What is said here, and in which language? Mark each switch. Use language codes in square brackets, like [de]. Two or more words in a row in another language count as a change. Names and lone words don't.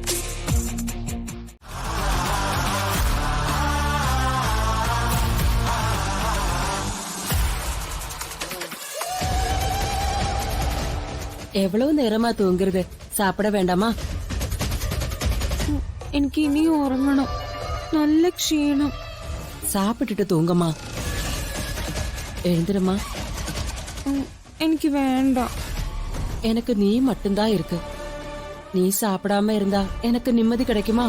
[ta] எவ்வளவு நேரமா தூங்குறது. சாப்பிட வேண்டாமா. [ml] എനിക്ക് ഇനിയും ഉറങ്ങണം. നല്ല ക്ഷീണം. [ta] சாப்பிட்டுட்டு தூங்கம்மா. எழுந்திரம்மா. [ml] എനിക്ക് വേണ്ട. [ta] எனக்கு நீ மட்டும்தான் இருக்கு. நீ சாப்பிடாம இருந்தா எனக்கு நிம்மதி கிடைக்குமா?